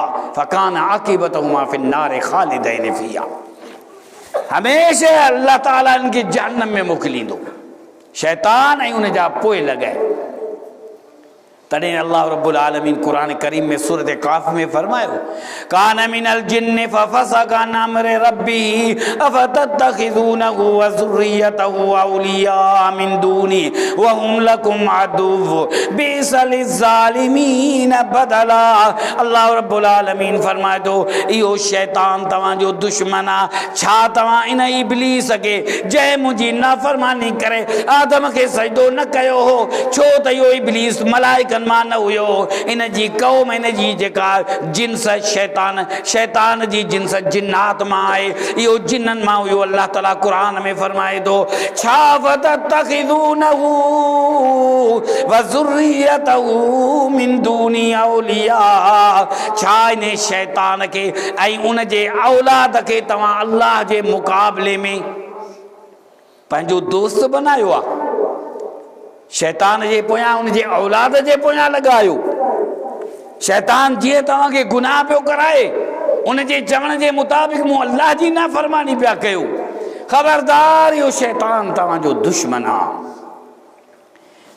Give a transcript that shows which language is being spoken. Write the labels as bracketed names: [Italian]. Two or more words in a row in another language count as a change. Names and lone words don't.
[Arabic] فكان عاقبتهما في النار خالدين فيها, [Sindhi] हमेशह अल्लाह ताला इनखे जहन्नम में मोकिलींदो, शैतान ऐं उन जा पोइ लॻाए। तॾहिं अल्लाह रब्बुल आलमीन कुरान करीम में सूरत काफ़ में फरमायो [Arabic] كان من الجن ففسق عن أمر ربه أفتتخذونه وذريته أولياء من دوني وهم لكم عدو بئس للظالمين بدلا. [Sindhi] अल्लाह रब्बुल आलमीन फरमाए थो इहो शैतान तव्हांजो दुश्मन आहे। छा तव्हां इन इब्लीस खे जंहिं मुंहिंजी नाफ़रमानी करे आदम खे सजदो न कयो हो, छो त इहो इब्लीस मलाइकनि मां न हुयो, इन जी कौम, इन जी जेका जिन्स शैतान जी जिन्स जिन्नात मां आहे, इहो जिन्ननि मां हुयो। अल्लाह ताला कुरान में फरमाए थो छा [Arabic] فتتخذونه وذريته من دوني أولياء, [Sindhi] छा इन शैतान खे ऐं उन जे औलाद खे तव्हां अल्लाह जे मुक़ाबले में पंहिंजो दोस्त बनायो आहे? शैतान जे पोयां उन जे औलाद जे पोयां लॻायो। शैतान जीअं तव्हांखे गुनाह पियो कराए, उन जे चवण जे मुताबिक़ मूं अल्लाह जी नाफ़रमानी पिया कयो, ख़बरदार इहो शैतान तव्हांजो दुश्मन आहे।